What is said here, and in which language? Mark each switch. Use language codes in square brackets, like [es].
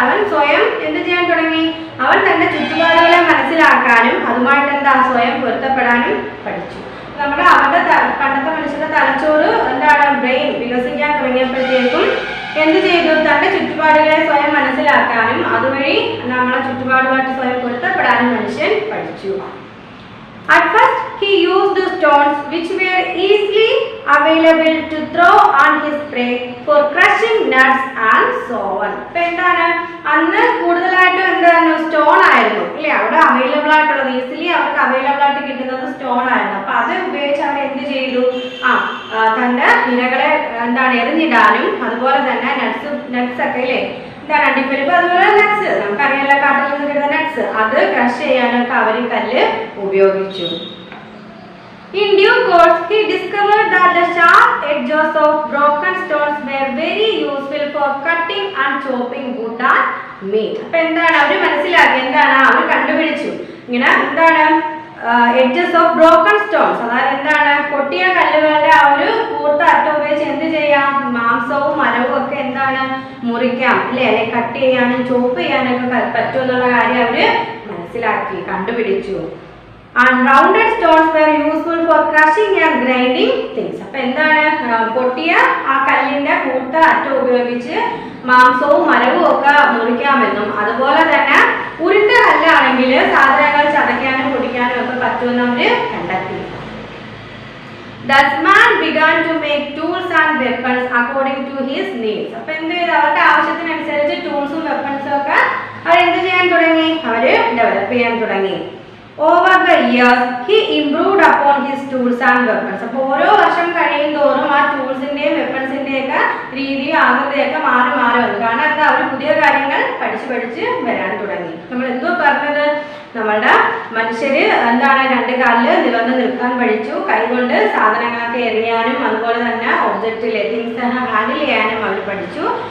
[ml] അവൻ സ്വയം എന്ത് ചെയ്യാൻ തുടങ്ങി? അവൻ തന്റെ ചുറ്റുപാടുകളെ മനസ്സിലാക്കാനും അതുമായിട്ട് സ്വയം പൊരുത്തപ്പെടാനും പഠിച്ചു. അവരുടെ പണ്ടത്തെ മനുഷ്യരുടെ തലച്ചോറ് എന്താണ്? ബ്രെയിൻ വികസിക്കാൻ തുടങ്ങിയപ്പോഴത്തേക്കും എന്ത് ചെയ്തു? തന്റെ ചുറ്റുപാടുകളെ സ്വയം മനസ്സിലാക്കാനും അതുവഴി നമ്മളെ ചുറ്റുപാടുമായിട്ട് സ്വയം പൊരുത്തപ്പെടാനും മനുഷ്യൻ പഠിച്ചു. [en] At first, he used stones which were easily available to throw on his prey for crushing nuts and so on. [ml] അപ്പോൾ എന്താണ്? അന്ന് കൂടുതലായിട്ടും എന്താണ്? സ്റ്റോൺ ആയിരുന്നു അല്ലേ അവിടെ അവൈലബിൾ ആയിട്ടുള്ളത്. ഈസിലി അവർക്ക് അവൈലബിൾ ആയിട്ട് കിട്ടുന്നത് സ്റ്റോൺ ആയിരുന്നു. അപ്പോൾ അത് ഉപയോഗിച്ച് അവർ എന്ത് ചെയ്തു? തൻ്റെ ഇരകളെ എറിഞ്ഞിടാനും അതുപോലെ തന്നെ നട്ട്സ് ഒക്കെ ഇല്ലേ, അണ്ടിപ്പരിപ്പ്, അതുപോലെ നട്ട്സ്, നമുക്കറിയാലോ കാട്ടിൽ നിന്ന് കിട്ടുന്ന നട്ട്സ്, അത് ക്രഷ് ചെയ്യാനൊക്കെ അവർ കല്ല് ഉപയോഗിച്ചു. [en] In due course, he discovered that the sharp edges of broken stones were very useful for cutting and chopping wood and meat. [ml] അപ്പോൾ എന്താണ് അവർ മനസ്സിലാക്കി? എന്താണ് അവർ കണ്ടുപിടിച്ചു? ഇങ്ങനെ എന്താണ് [en] edges of broken stones, [ml] അതായത് എന്താണ് പൊട്ടിയ കല്ലുകളുടെ ആ ഒരു കൂർത്ത അറ്റം ഉപയോഗിച്ച് എന്ത് ചെയ്യാം? മാംസവും മരവും ഒക്കെ എന്താണ് മുറിക്കാം അല്ലേ, അല്ലെങ്കിൽ കട്ട് ചെയ്യാനും ചോപ്പ് ചെയ്യാനൊക്കെ പറ്റും എന്നുള്ള കാര്യം അവര് മനസ്സിലാക്കി, കണ്ടുപിടിച്ചു. [en] And rounded stones were useful for crushing and grinding things. [ml] അപ്പോൾ എന്താണ്? പൊട്ടിയ ആ കല്ലിന്റെ കൂർത്ത അറ്റം ഉപയോഗിച്ച് മാംസവും മരവും ഒക്കെ മുറിക്കാമെന്നും അതുപോലെ തന്നെ ഉരുണ്ട കല്ലാണെങ്കിൽ സാധനങ്ങൾ ചതയ്ക്കാനും പൊടിക്കാനും ഒക്കെ പറ്റുമെന്ന് അവര് കണ്ടെത്തി. [en] Thus man began to make tools and weapons according to his needs. [ml] അപ്പോൾ എന്ത് ചെയ്തു? അവരുടെ ആവശ്യത്തിനനുസരിച്ച് ടൂൾസും വെപ്പൺസും ഒക്കെ അവരെന്ത് ചെയ്യാൻ തുടങ്ങി? അവര് ഡെവലപ്പ് ചെയ്യാൻ തുടങ്ങി. [en] Over the years, he improved upon his tools and weapons. [ml] അപ്പോൾ ഓരോ വർഷം കഴിയും തോറും ആ ടൂൾസിന്റെയും വെപ്പൺസിന്റെയും ഒക്കെ രീതി ആകൃതിയൊക്കെ മാറി വന്നു. കാരണം എന്താ? അവർ പുതിയ കാര്യങ്ങൾ പഠിച്ച് വരാൻ തുടങ്ങി. നമ്മൾ എന്തോ പറഞ്ഞത്? നമ്മളുടെ മനുഷ്യര് എന്താണ് രണ്ട് കാലില് നിവർന്ന് നിൽക്കാൻ പഠിച്ചു, കൈകൊണ്ട് സാധനങ്ങളൊക്കെ എറിയാനും അതുപോലെ തന്നെ ഒബ്ജക്റ്റിലെ തിങ്സ് ഹാൻഡിൽ ചെയ്യാനും അവർ പഠിച്ചു.